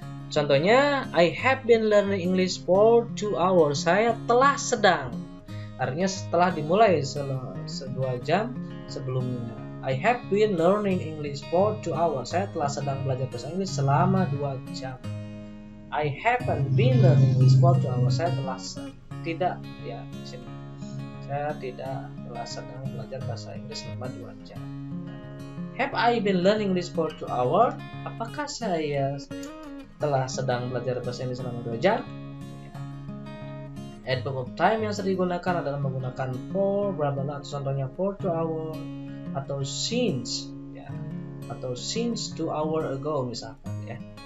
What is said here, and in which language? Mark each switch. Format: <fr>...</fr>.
<id>Contohnya,</id> <en>I have been learning English for 2 hours.</en> <id>Saya telah sedang. Artinya setelah dimulai 2 jam sebelumnya.</id> <en>I have been learning English for 2 hours.</en> <id>Saya telah sedang belajar bahasa Inggris selama 2 jam.</id> <en>I haven't been learning English for 2 hours.</en> <id>Saya telah tidak, ya, di sini. Saya tidak telah sedang belajar bahasa Inggris selama 2 jam.</id> <en>Have I been learning English for 2 hours?</en> <id>Apakah saya telah sedang belajar bahasa Inggris selama 2 jam? Ya.</id> <en>Adverb of time</en> <id>yang sering digunakan adalah menggunakan for, berapa, contohnya</id> <en>for 2 hours</en> <id>atau since, ya, atau</id> <en>since 2 hours ago</en> <id>misalkan, ya.</id>